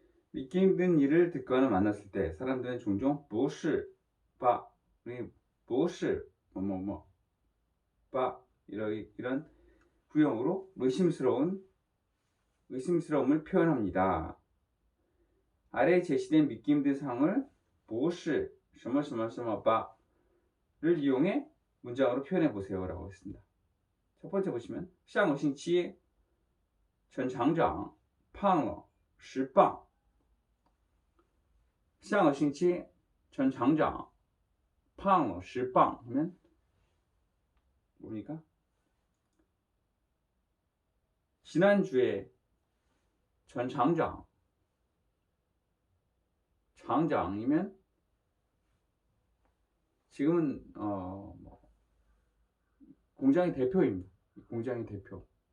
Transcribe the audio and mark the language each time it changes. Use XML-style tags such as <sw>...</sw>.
<ko>믿기 힘든 일을 듣거나 만났을 때 사람들은 종종</ko> <zh>不是吧 不是뭐뭐뭐 바</zh> <ko>이런 구형으로 의심스러움을 표현합니다. 아래에 제시된 믿기 힘든 상황을</ko> <zh>不是</zh> <ko>바를 이용해 문장으로 표현해 보세요 라고 했습니다. 첫 번째 보시면</ko> <zh>上个星期陈厂长胖了10磅上个星期陈厂长胖了10磅</zh> <ko>하면 뭡니까? 지난주에 전 장장이면 지금은 공장의 대표입니다. 공장의 대표.</ko>